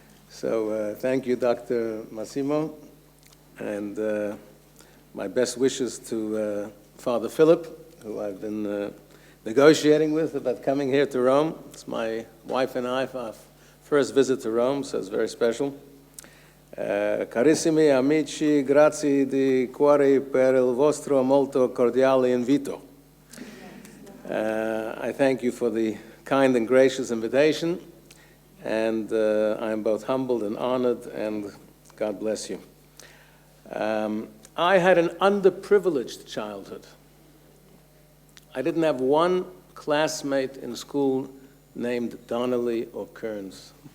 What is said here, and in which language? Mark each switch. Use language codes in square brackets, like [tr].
[en] So thank you, Dr. Massimo, and my best wishes to Father Philip, who I've been negotiating with about coming here to Rome. It's my wife and I, our first visit to Rome, so it's very special. [it] Carissimi amici, grazie di cuore per il vostro molto cordiale invito. [en] I thank you for the kind and gracious invitation, and I am both humbled and honored, and God bless you. I had an underprivileged childhood. I didn't have one classmate in school named Donnelly or Kearns.